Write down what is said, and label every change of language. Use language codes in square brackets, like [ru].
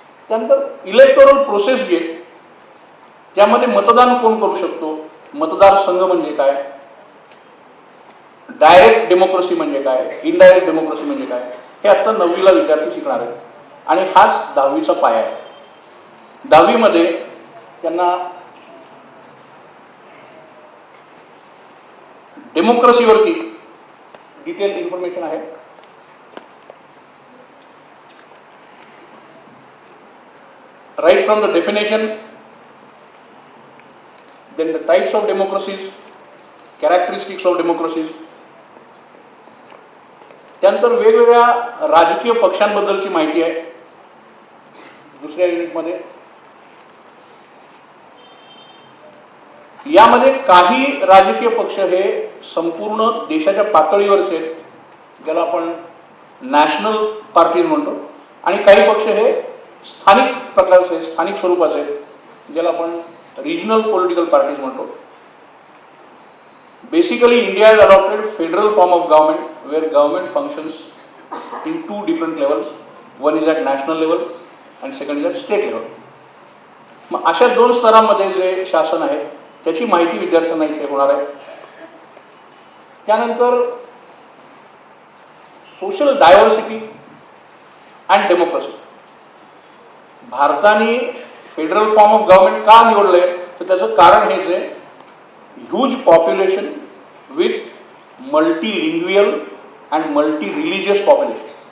[mr] त्यानंतर electoral process जी आहे त्यामध्ये मतदान कोण करू शकतो, मतदारसंघ म्हणजे काय, डायरेक्ट डेमोक्रेसी म्हणजे काय, इनडायरेक्ट डेमोक्रेसी म्हणजे काय, हे आता 9वीला विद्यार्थी शिकणार आहेत आणि हाच 10वीचा पाया आहे. 10वीमध्ये त्यांना डेमोक्रेसीवरती डिटेल इन्फॉर्मेशन आहे. [en] Right from the definition, then the types of democracies, characteristics of democracies. [mr] त्यानंतर वेगवेगळ्या राजकीय पक्षांबद्दलची माहिती आहे दुसऱ्या युनिटमध्ये. यामध्ये काही राजकीय पक्ष हे संपूर्ण देशाच्या पातळीवरचे आहेत, ज्याला आपण नॅशनल पार्टीज म्हणतो, आणि काही पक्ष हे स्थानिक प्रकारचे, स्थानिक स्वरूपाचे, ज्याला आपण रिजनल पॉलिटिकल पार्टीज म्हणतो. [en] Basically India has adopted federal form of government where government functions in 2 different levels. One is at national level and second is at state level. [mr] मग अशा 2 स्तरांमध्ये जे शासन आहे त्याची माहिती विद्यार्थ्यांना इथे होणार आहे. [en] त्यानंतर social diversity and democracy. भारताने federal form of government [mr] का निवडलंय तर त्याचं कारण हेच आहे, [en] Huge population with multilingual and multi religious population.